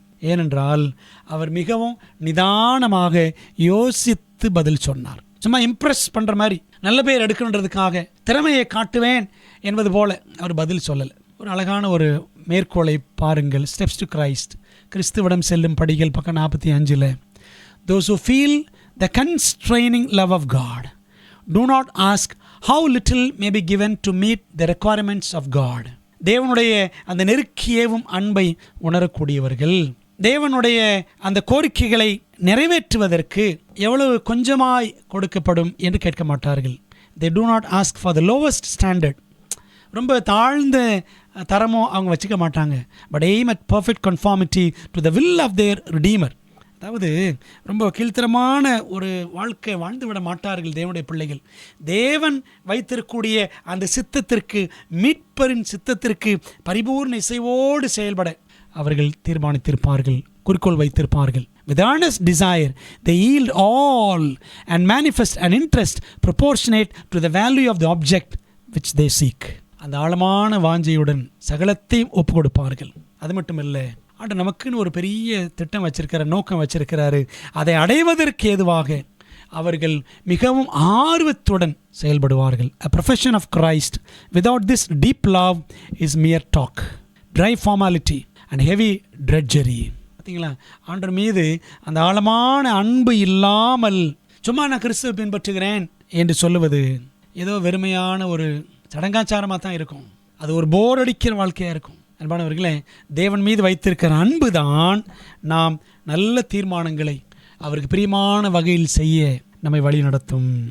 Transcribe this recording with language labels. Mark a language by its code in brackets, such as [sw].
[ta] ஏனென்றால் அவர் மிகவும் நிதானமாக யோசித்து பதில் சொன்னார். சும்மா இம்ப்ரெஸ் பண்ணுற மாதிரி, நல்ல பேர் எடுக்கணுன்றதுக்காக திறமையை காட்டுவேன் என்பது போல அவர் பதில் சொல்லலை. ஒரு அழகான ஒரு மேற்கோளை பாருங்கள். ஸ்டெப்ஸ் டு கிரைஸ்ட், கிறிஸ்துவிடம் செல்லும் படிகள், பக்கம் 45. [en] Those who feel the constraining love of God do not ask how little may be given to meet the requirements of God. [ta] தேவனுடைய அந்த நெருக்கியவும் அன்பை உணரக்கூடியவர்கள் தேவனுடைய அந்த கோரிக்கைகளை நிறைவேற்றுவதற்கு எவ்வளவு கொஞ்சமாய் கொடுக்கப்படும் என்று கேட்க மாட்டார்கள். [en] They do not ask for the lowest standard. [ta] ரொம்ப தாழ்ந்த தரமோ அவங்க வச்சுக்க மாட்டாங்க. [en] But aim at perfect conformity to the will of their Redeemer. [ta] அதாவது ரொம்ப கீழ்த்தரமான ஒரு வாழ்க்கை வாழ்ந்து விட மாட்டார்கள் தேவனுடைய பிள்ளைகள். தேவன் வைத்திருக்கக்கூடிய அந்த சித்தத்திற்கு, மீட்பரின் சித்தத்திற்கு பரிபூர்ண இசைவோடு செயல்பட அவர்கள் தீர்மானித்திருப்பார்கள், குறிக்கோள் வைத்திருப்பார்கள். [en] With earnest desire they yield all and manifest an interest proportionate to the value of the object which they seek. [ta] அந்த ஆழமான வாஞ்சையுடன் சகலத்தையும் ஒப்பு கொடுப்பார்கள். அது மட்டும் இல்லை, ஆண்டு நமக்குன்னு ஒரு பெரிய திட்டம் வச்சிருக்கிற, நோக்கம் வச்சிருக்கிறாரு. அதை அடைவதற்கு ஏதுவாக அவர்கள் மிகவும் ஆர்வத்துடன் செயல்படுவார்கள். [en] A profession of Christ without this deep love is mere talk, dry formality and heavy drudgery. [ta] பார்த்தீங்களா, ஆண்டவர் மீது அந்த ஆழமான அன்பு இல்லாமல் சும்மா நான் கிறிஸ்துவை பின்பற்றுகிறேன் என்று சொல்லுவது ஏதோ வெறுமையான ஒரு சடங்காச்சாரமாக தான் இருக்கும். அது ஒரு போர் அடிக்கிற வாழ்க்கையாக இருக்கும். அன்பானவர்களே, தேவன் மீது வைத்திருக்கிற அன்பு தான் நாம் நல்ல தீர்மானங்களை அவருக்கு பிரியமான வகையில் செய்ய நம்மை வழி நடத்தும்.